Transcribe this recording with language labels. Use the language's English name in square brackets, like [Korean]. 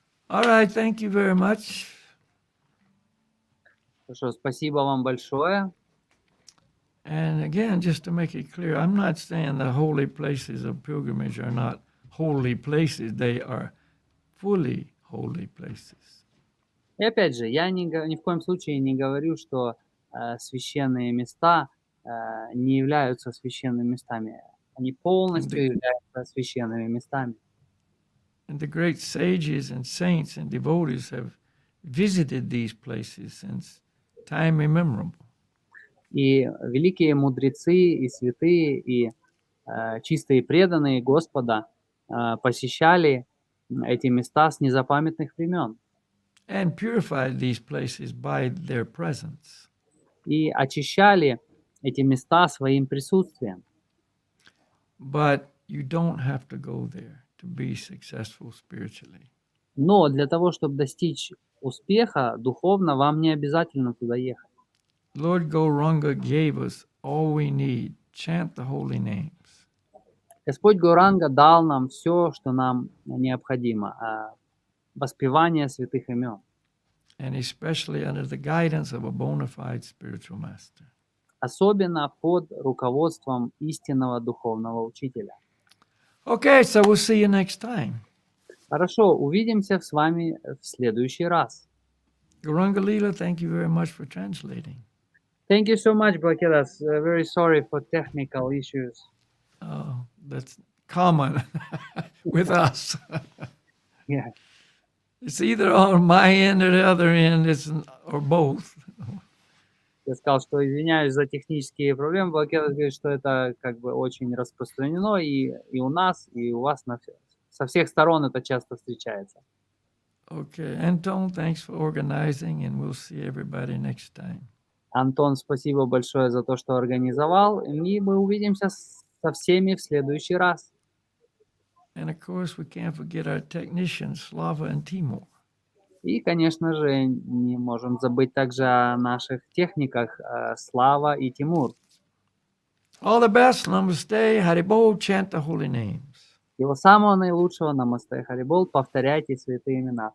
[English] All right, thank you very much. [Russian] Хорошо, спасибо вам большое. [English] And again, just to make it clear, I'm not saying the holy places of pilgrimage are not holy places. They are fully holy places. [Russian] И опять же, я ни в коем случае не говорю, что священные места не являются священными местами. Они полностью являются священными местами. [English] And the great sages and saints and devotees have visited these places since time immemorable. [Russian] И великие мудрецы, и святые, и чистые преданные Господа посещали эти места с незапамятных времен. [English] And purified these places by their presence. [Russian] И очищали эти места своим присутствием. [English] But you don't have to go there to be successful spiritually. [Russian] Но для того, чтобы достичь успеха духовно, вам не обязательно туда ехать. [English] Lord Goranga gave us all we need. Chant the holy names. [Russian] Господь Горанга дал нам все, что нам необходимо. Воспевание святых имен. [English] And especially under the guidance of a bona fide spiritual master. [Russian] Особенно под руководством истинного духовного учителя. [English] Okay, so we'll see you next time. [Russian] Хорошо, увидимся с вами в следующий раз. [English] Goranga Leela, thank you very much for translating. Thank you so much, Balakhidas. Very sorry for technical issues. Oh, that's common with us. Yeah. It's either on my end or the other end, or both. [Russian] Я сказал, что извиняюсь за технические проблемы. Балакхилья говорит, что это как бы очень распространено и у нас, и у вас со всех сторон это часто встречается. [English] Okay, Anton, thanks for organizing, and we'll see everybody next time. [Russian] Антон, спасибо большое за то, что организовал, и мы увидимся со всеми в следующий раз. [English] And of course, we can't forget our technicians, Slava and Timur. [Russian] И, конечно же, не можем забыть также о наших техниках Слава и Тимур. [English] All the best, namaste, haribol, chant the holy names. [Russian] Всего самого наилучшего, намасте харибол, повторяйте святые имена.